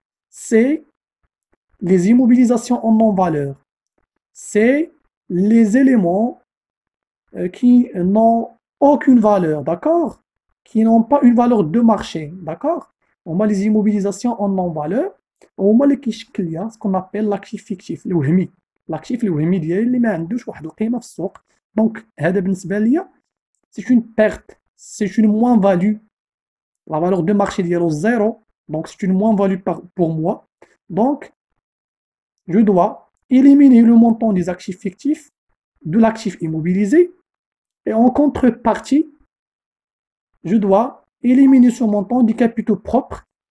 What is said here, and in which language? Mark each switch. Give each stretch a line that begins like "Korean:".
French: C'est les immobilisations en non-valeur. C'est les éléments qui n'ont aucune valeur, d'accord? Qui n'ont pas une valeur de marché, d'accord? On a les immobilisations en non-valeur. On a ce qu'on appelle l'actif fictif, le وهمي.
Arabic: L'actif الوهمي ديالي اللي ما عندوش واحد القيمه في السوق. دونك هذا بالنسبه ليا
French: c'est une perte, c'est une moins-value. La valeur de marché ديالو zéro, donc c'est une moins-value pour moi. Donc je dois éliminer le montant des actifs fictifs de l'actif immobilisé et en contrepartie je dois éliminer ce montant des capitaux propres.